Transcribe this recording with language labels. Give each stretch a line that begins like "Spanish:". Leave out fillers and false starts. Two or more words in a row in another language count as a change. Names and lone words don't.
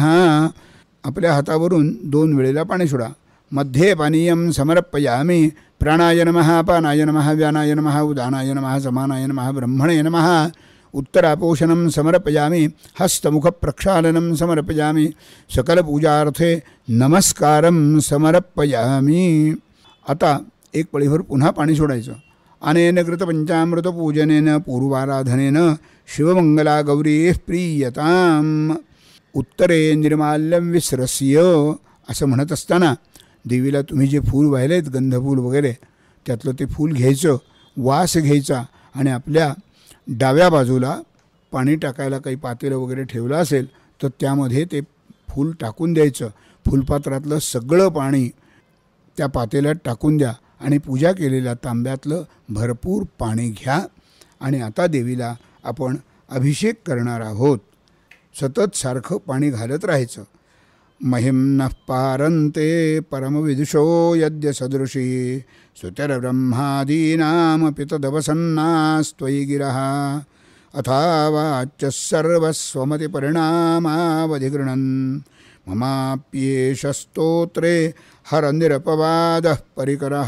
Marathi: आपल्या हातावरून 2 वेळेला पाणी सोडा.
Sanskrit: मध्ये पानीयं समर्पयामी. प्राणाय नमः अपानाय नमः व्यानाय नमः उदानाय नमः समानाय नमः ब्रह्मणे नमः. उत्तरापोषणं समर्पयामी. हस्तमुखप्रक्षालनं समर्पयामी. सकलपूजार्थे नमस्कारं समर्पयामी.
Marathi: आता एक पळीभर पुन्हा पाणी सोडायचं.
Sanskrit: अनेन कृतपंचामृतपूजनेन पूर्वाराधनेन शिवमंगला गौरीः प्रीयताम्. उत्तरे निर्माल्यं विस्रस्य.
Marathi: असं म्हणत असताना देवीला तुम्ही जे फूल वाहिलेत गंधफूल वगैरे त्यातलं ते फूल घ्यायचं, वास घ्यायचा आणि आपल्या डाव्या बाजूला पाणी टाकायला काही पातेलं वगैरे ठेवलं असेल तर त्यामध्ये ते फूल टाकून द्यायचं. फुलपात्रातलं सगळं पाणी त्या पातेल्यात टाकून द्या आणि पूजा केलेल्या तांब्यातलं भरपूर पाणी घ्या. आणि आता देवीला आपण अभिषेक करणार आहोत. सतत सारखं पाणी घालत राहायचं.
Sanskrit: महिम्नः पारन्ते परमविदुषो यद्य सदृशी सुतरब्रह्मादीनामपि तदवसन्नास्त्वयि गिरः. अथावाच्यः सर्वस्वमतिपरिणामावधिगृह्णन् ममाप्येष स्तोत्रे हरनिरपवादः परिकरः.